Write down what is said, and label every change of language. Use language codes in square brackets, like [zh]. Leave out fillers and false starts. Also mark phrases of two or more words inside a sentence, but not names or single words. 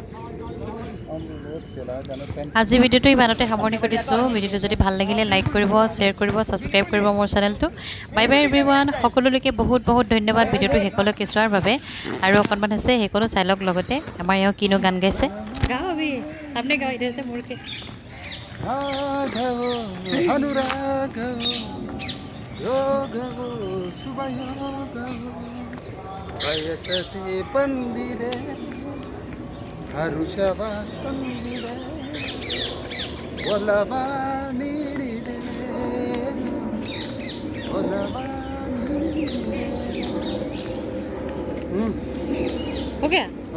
[as] আজি ভিডিঅ'টো ইমানতে সামৰণি কৰিছোঁ। ভিডিঅ'টো যদি ভাল লাগিলে লাইক কৰিব, শ্বেয়াৰ কৰিব, ছাবস্ক্ৰাইব কৰিব মোৰ চেনেলটো। [en] bye bye everyone. [as] সকলোলৈকে বহুত ধন্যবাদ ভিডিঅ'টো শেষলৈকে চোৱাৰ বাবে। আৰু অকণমান আছে সেইকণো চাই লওক লগতে। আমাৰ এওঁ কিনো গান গাইছে, গাবি সামনে গাই দিছে মোৰকে। [kn] ವಯಸ್ಸತೆ ಬಂದಿದೆ ಹರುಷವ ತಂದಿದೆ ಒಲವ ನೀಡಿದೆ ಒಲವ ನೀಡಿದೆ [hi] हो गया।